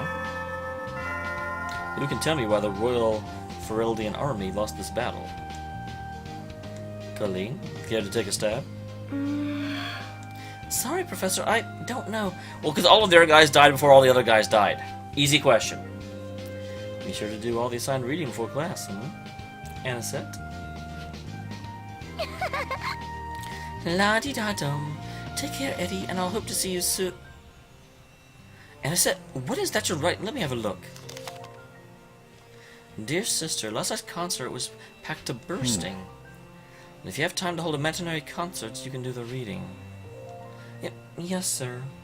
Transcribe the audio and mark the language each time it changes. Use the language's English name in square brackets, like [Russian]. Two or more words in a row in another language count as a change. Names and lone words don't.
[English] Who can tell me why the Royal Fereldian army lost this battle? Colleen, care to take a stab? Sorry, Professor, I don't know. Well, because all of their guys died before all the other guys died. Easy question. Be sure to do all the assigned reading before class, Anisette? La-di-da-dum. Take care, Eddie, and I'll hope to see you soon. Anisette, what is that you're writing? Let me have a look. Dear sister, last night's concert was packed to bursting. And if you have time to hold a matinee concert, you can do the reading. Yep, yes, sir.